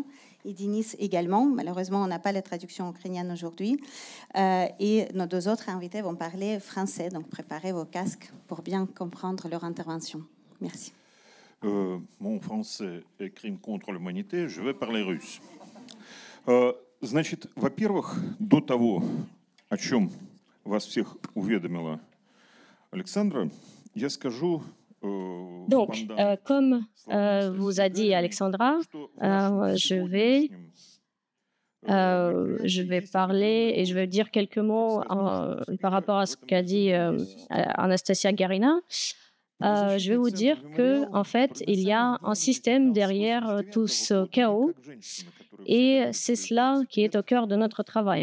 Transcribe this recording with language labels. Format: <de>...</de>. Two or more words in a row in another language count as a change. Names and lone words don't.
<fr>Et Denis également. Malheureusement, on n'a pas la traduction ukrainienne aujourd'hui. Et nos deux autres invités vont parler français, donc préparez vos casques pour bien comprendre leur intervention. Merci. Mon français est crime contre l'humanité, je vais parler russe.</fr> <ru>Значит, во-первых, до того, о чем вас всех уведомила Александра, я скажу.</ru> <fr>Donc, comme vous a dit Alexandra, je vais parler et je vais dire quelques mots par rapport à ce qu'a dit Anastasia Garina. Je vais vous dire que, en fait, il y a un système derrière tout ce chaos et c'est cela qui est au cœur de notre travail.</fr>